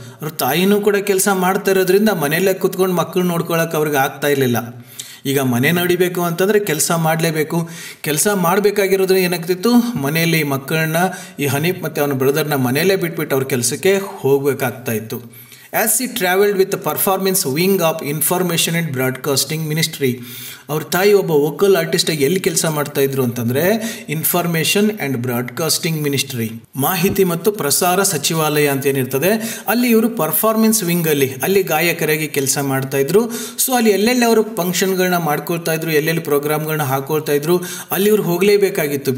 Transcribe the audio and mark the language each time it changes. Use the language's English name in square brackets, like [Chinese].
[Kannada] ಅವ್ರ ತಾಯಿನೂ ಕೂಡ ಕೆಲಸ ಮಾಡ್ತಾ ಇರೋದ್ರಿಂದ ಮನೆಯಲ್ಲೇ ಕೂತ್ಕೊಂಡು ಮಕ್ಕಳು ನೋಡ್ಕೊಳ್ಳೋಕೆ ಅವ್ರಿಗೆ ಆಗ್ತಾ ಇರಲಿಲ್ಲ. ಈಗ ಮನೆ ನಡಿಬೇಕು ಅಂತಂದರೆ ಕೆಲಸ ಮಾಡಲೇಬೇಕು. ಕೆಲಸ ಮಾಡಬೇಕಾಗಿರೋದ್ರೆ ಏನಾಗ್ತಿತ್ತು, ಮನೆಯಲ್ಲಿ ಮಕ್ಕಳನ್ನ, ಈ ಹನೀಫ್ ಮತ್ತು ಅವನ ಬ್ರದರ್ನ ಮನೆಯಲ್ಲೇ ಬಿಟ್ಬಿಟ್ಟು ಅವ್ರ ಕೆಲಸಕ್ಕೆ ಹೋಗಬೇಕಾಗ್ತಾಯಿತ್ತು. [English] As he travelled with the performance wing of Information and Broadcasting Ministry. [Kannada] ಅವ್ರ ತಾಯಿ ಒಬ್ಬ ವೋಕಲ್ ಆರ್ಟಿಸ್ಟಾಗಿ ಎಲ್ಲಿ ಕೆಲಸ ಮಾಡ್ತಾಯಿದ್ರು ಅಂತಂದರೆ ಇನ್ಫಾರ್ಮೇಷನ್ ಆ್ಯಂಡ್ ಬ್ರಾಡ್ಕಾಸ್ಟಿಂಗ್ ಮಿನಿಸ್ಟ್ರಿ, ಮಾಹಿತಿ ಮತ್ತು ಪ್ರಸಾರ ಸಚಿವಾಲಯ ಅಂತ ಏನಿರ್ತದೆ, ಅಲ್ಲಿ ಇವರು ಪರ್ಫಾರ್ಮೆನ್ಸ್ ವಿಂಗಲ್ಲಿ ಅಲ್ಲಿ ಗಾಯಕರಾಗಿ ಕೆಲಸ ಮಾಡ್ತಾಯಿದ್ರು. ಸೊ ಅಲ್ಲಿ ಎಲ್ಲೆಲ್ಲಿ ಅವರು ಫಂಕ್ಷನ್ಗಳನ್ನ ಮಾಡ್ಕೊಳ್ತಾ ಇದ್ರು, ಎಲ್ಲೆಲ್ಲಿ ಪ್ರೋಗ್ರಾಮ್ಗಳನ್ನ ಹಾಕೊಳ್ತಾ ಇದ್ರು, ಅಲ್ಲಿ ಇವ್ರು ಹೋಗಲೇಬೇಕಾಗಿತ್ತು.